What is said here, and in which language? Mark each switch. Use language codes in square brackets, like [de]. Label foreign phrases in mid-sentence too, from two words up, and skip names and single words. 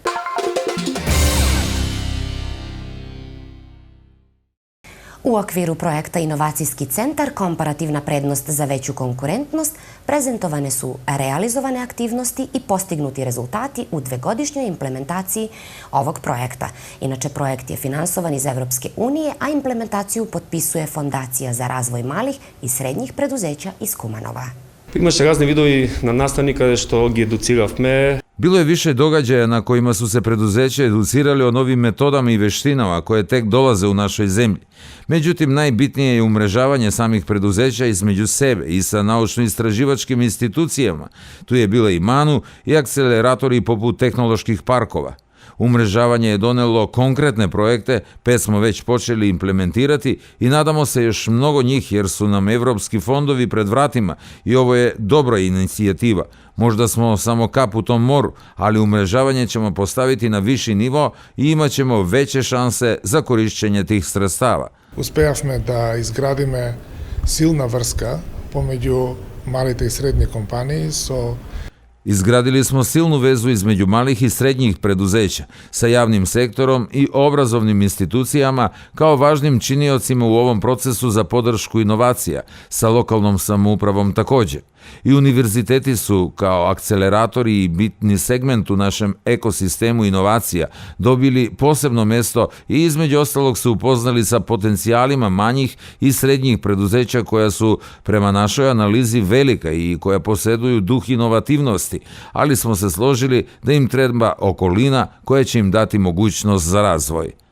[sr] U okviru projekta Inovacijski centar Komparativna prednost za veću konkurentnost prezentovane su realizovane aktivnosti i postignuti rezultati u 2-godišnjoj implementaciji ovog projekta. Inače, projekt je finansovan iz Evropske unije, a implementaciju potpisuje Fondacija za razvoj malih i srednjih preduzeća iz Kumanova. [mk] Имаше разни видови на настани каде што ги едуциравме. [sr] Bilo je više događaja na kojima su se preduzeća educirali o novim metodama i veštinama koje tek dolaze u našoj zemlji. Međutim, najbitnije je umrežavanje samih preduzeća između sebe i sa naučno-istraživačkim institucijama. Tu je bila i MANU i akceleratori poput tehnoloških parkova. Umrežavanje je donelo konkretne projekte, 5 smo već počeli implementirati i nadamo se još mnogo njih jer su nam evropski fondovi pred vratima i ovo je dobra inicijativa. Možda smo samo kap u tom moru, ali umrežavanje ćemo postaviti na viši nivo i imat ćemo veće šanse za korišćenje tih sredstava. [mk] Успеавме да изградиме силна врска помеѓу малите и средни компании со [sr] Izgradili smo silnu vezu između malih i srednjih preduzeća sa javnim sektorom i obrazovnim institucijama kao važnim činiocima u ovom procesu za podršku inovacija, sa lokalnom samoupravom takođe. I univerziteti su, kao akceleratori i bitni segment u našem ekosistemu inovacija, dobili posebno mesto i između ostalog se upoznali sa potencijalima manjih i srednjih preduzeća koja su prema našoj analizi velika i koja posjeduju duh inovativnosti, ali smo se složili da im treba okolina koja će im dati mogućnost za razvoj.